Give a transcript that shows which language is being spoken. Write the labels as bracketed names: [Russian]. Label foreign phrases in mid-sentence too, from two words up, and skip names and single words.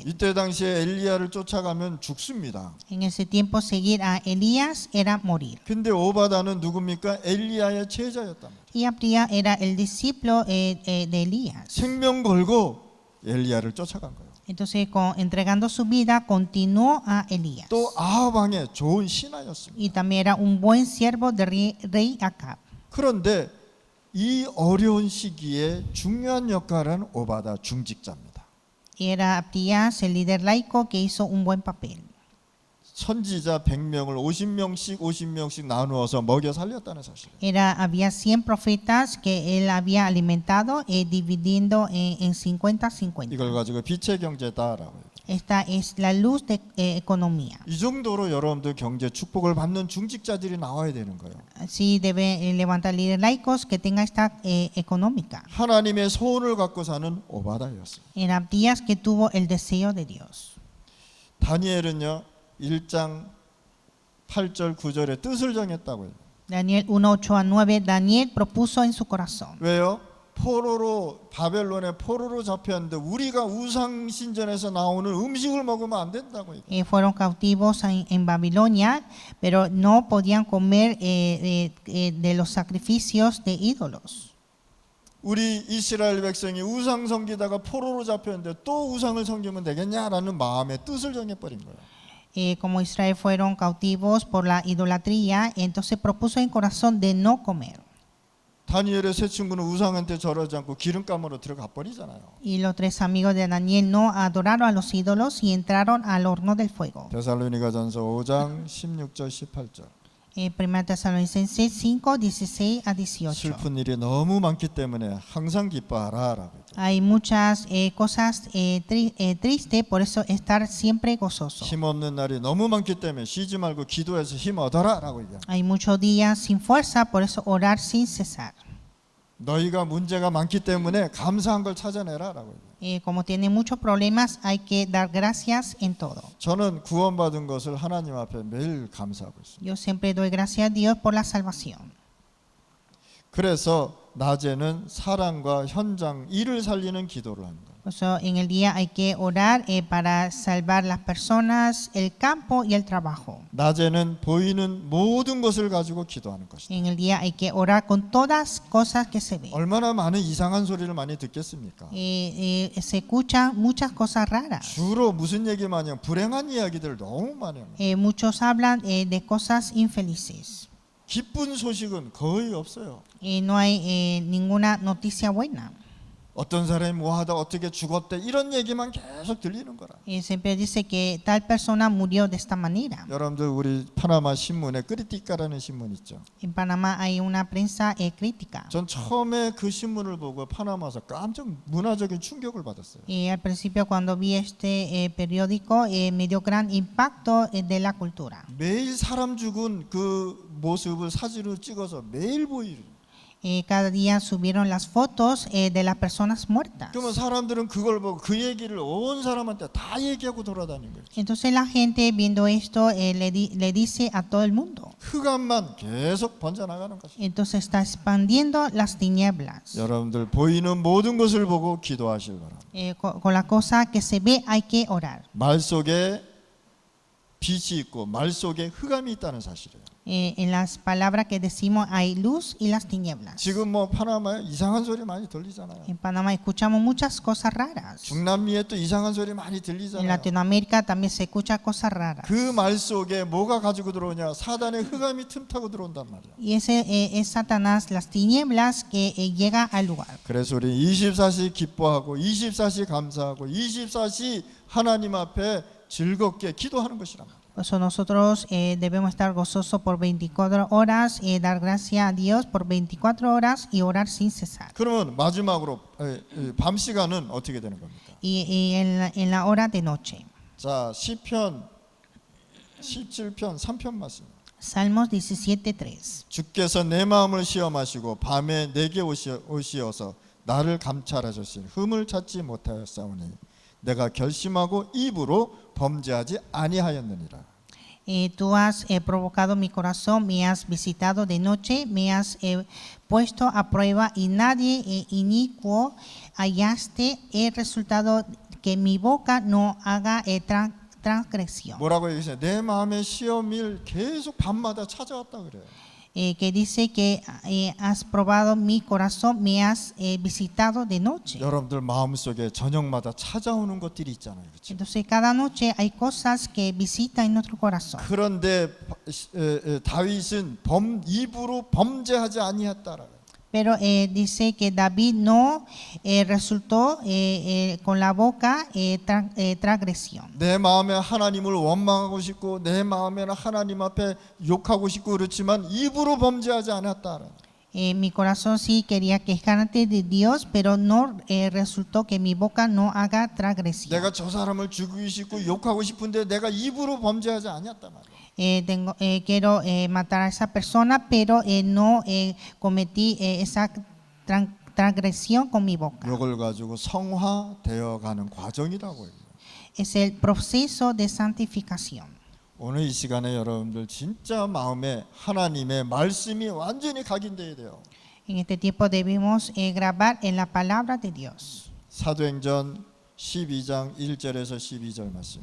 [Korean] 이때 당시에 엘리야를 쫓아가면 죽습니다. [Spanish] En ese tiempo seguir a Elías era morir. [Korean] 근데 오바다는 누굽니까? 엘리야의 제자였단 말이에요. [Spanish] Y Abdías era el discípulo de Elías. [Korean] 생명 걸고 엘리야를 쫓아간 거예요. [Spanish] Entonces, entregando su vida, continuó a Elías. [Korean] 또 아합 왕의 좋은 신하였습니다. [Spanish] Y también era un buen siervo del rey Acab. [Korean] 그런데 이 어려운 시기에 중요한 역할을 한 오바다 중직자입니다. [Spanish] Y era Abdías, el líder laico, que hizo un buen papel. [Korean] 선지자 100명을 50명씩 나누어서 먹여 살렸다는 사실이에요. [Spanish] Había 100 profetas que él había alimentado, dividiendo en 50-50. [Korean] 이걸 가지고 빛의 경제다라고 해요. [Spanish] Esta es la luz de economía. [Korean] 이 정도로 여러분들 경제 축복을 받는 중직자들이 나와야 되는 거예요. [Spanish] Así debe levantar líderes laicos que tengan esta económica. [Korean] 하나님의 소원을 갖고 사는 오바다였어요. [Spanish] En Abdías que tuvo el deseo de Dios. [Korean] 다니엘은요 1장 8절 9절에 뜻을 정했다고 해요. [Spanish] Daniel 1:8-9, Daniel propuso en su corazón. [Korean] 왜요? 바벨론의 포로로 잡혔는데 우리가 우상 신전에서 나오는 음식을 먹으면 안 된다고 해요. [Spanish] Fueron cautivos en Babilonia, pero no podían comer de los sacrificios de ídolos. [Korean] 우리 이스라엘 백성이 우상 섬기다가 포로로 잡혔는데 또 우상을 섬기면 되겠냐라는 마음의 뜻을 정해버린 거예요. [Spanish] Como Israel fueron cautivos por la idolatría, entonces propuso en corazón de no comer. [Korean] 다니엘의 세 친구는 우상한테 절하지 않고 기름감으로 들어가 버리잖아요. [Spanish] Y los tres amigos de Daniel no adoraron a los ídolos y entraron al horno del fuego. [Korean] 데살로니가전서 5장 16절 18절. [Spanish] Primera Tesalonicenses 5:16-18. [Korean] 슬픈 일이 너무 많기 때문에 항상 기뻐하라라고. [Spanish] Hay muchas cosas tristes, por eso estar siempre gozoso. [Korean] 힘없는 날이 너무 많기 때문에 쉬지 말고 기도해서 힘 얻어라라고 얘기합니다. [Spanish] Hay muchos días sin fuerza, por eso orar sin cesar. [Korean] 너희가 문제가 많기 때문에 감사한 걸 찾아내라라고 얘기해요. [Spanish] Como tiene muchos problemas, hay que dar gracias en todo. [Korean] 저는 구원받은 것을 하나님 앞에 매일 감사하고 있습니다. [Spanish] Yo siempre doy gracias a Dios por la salvación. [Korean] 그래서 낮에는 사랑과 현장 일을 살리는 기도를 합니다. [Spanish] Por eso en el día hay que orar para salvar las personas, el campo y el trabajo. [Korean] 낮에는 보이는 모든 것을 가지고 기도하는 것이다. [Spanish] En el día hay que orar con todas cosas que se ven. [Korean] 얼마나 많은 이상한 소리를 많이 듣겠습니까? [Spanish] Se escuchan muchas cosas raras. [Korean] 주로 무슨 얘기만 해요? 불행한 이야기들 너무 많이 합니다. [Spanish] Muchos hablan de cosas infelices. [Korean] 기쁜 소식은 거의 없어요. [Spanish] No hay ninguna noticia buena. [Korean] 어떤 사람이 뭐하다 어떻게 죽었대 이런 얘기만 계속 들리는 거라. [Spanish] Siempre dice que tal persona murió de esta manera. [Korean] 여러분들 우리 파나마 신문에 크리티카라는 신문 있죠. [Spanish] En Panamá hay una prensa crítica. [Korean] 전 처음에 그 신문을 보고 파나마에서 깜짝 문화적인 충격을 받았어요. [Spanish] Y al principio cuando vi este periódico me dio gran impacto de la cultura. [Korean] 매일 사람 죽은 그 모습을 사진으로 찍어서 매일 보이는. [Spanish] Cada día subieron las fotos de las personas muertas. [Korean] 그러면 사람들은 그걸 보고 그 얘기를 온 사람한테 다 얘기하고 돌아다니는 거예요. [Spanish] Entonces la gente viendo esto le dice a todo el mundo. [Korean] 흑암만 계속 번져나가는 것이죠. [Spanish] Entonces está expandiendo las tinieblas. [Korean] 여러분들 보이는 모든 것을 보고 기도하시기 바랍니다. [Spanish] Con la cosa que se ve hay que orar. [Korean] 말 속에 빛이 있고 말 속에 흑암이 있다는 사실이에요. [Spanish] En las palabras que decimos hay luz y las tinieblas. [Korean] 지금 뭐 파나마에 이상한 소리 많이 들리잖아요. [Spanish] En Panamá escuchamos muchas cosas raras. [Korean] 중남미에 또 이상한 소리 많이 [Spanish] En [Korean] 들리잖아요. [Spanish] Latinoamérica también se escucha cosas raras. [Korean] 그 말 속에 뭐가 가지고 들어오냐? 사단의 흑암이 틈타고 들어온단 말이야. [Spanish] Y ese es Satanás, las tinieblas que llega al lugar. [Korean] 그래서 우리 24시 기뻐하고 24시 감사하고 24시 하나님 앞에 즐겁게 기도하는 것이란 말이야. [Spanish] Por eso nosotros debemos estar gozosos por 24 horas, dar gracias a Dios por 24 horas y orar sin cesar. [Korean] 그러면 마지막으로 밤 시간은 어떻게 되는 겁니까? [Spanish] Y en la hora de noche. [Korean] 자, 시편 17편 3편 말씀. [Spanish] Salmos 17:3. [Korean] 주께서 내 마음을 시험하시고 밤에 내게 오시어서 나를 감찰하셨으니 흠을 찾지 못하였사오니 내가 결심하고 입으로 범죄하지 아니하였느니라. [Spanish] Tú has provocado mi corazón, me has visitado de noche, me has puesto a prueba y nadie inicuo hallaste el resultado que mi boca no haga transgresión. [Korean] 뭐라고 얘기했어요? 내 마음의 시험일 계속 밤마다 찾아왔다 그래요. [Spanish] Que dice que has probado mi corazón, me has visitado de noche. [Korean] 여러분들 마음속에 저녁마다 찾아오는 것들이 있잖아요. 그렇죠? [Spanish] Entonces cada noche hay cosas que visitan en nuestro corazón. [Korean] 그런데 다윗은 입으로 범죄하지 아니했다라. [Spanish] Pero dice que David no resultó con la boca transgresión. [Korean] 내 마음에 하나님을 원망하고 싶고 내 마음에는 하나님 앞에 욕하고 싶고 그렇지만 입으로 범죄하지 않았다. [Spanish] Mi corazón sí quería quejarte de Dios, pero no resultó que mi boca no haga transgresión. [Korean] 내가 저 사람을 죽이고 싶고 욕하고 싶은데 내가 입으로 범죄하지 않았단 말이야. [Spanish] Quiero matar a esa persona, pero no cometí esa transgresión con mi boca. [Korean] 이걸 가지고 성화되어 가는 과정이라고 해요. [Spanish] Es el proceso de santificación. [Korean] 오늘 이 시간에 여러분들 진짜 마음에 하나님의 말씀이 완전히 각인돼야 돼요. [Spanish] En este tiempo debemos grabar en la palabra de Dios. [Korean] 사도행전 12장 1절에서 12절 말씀.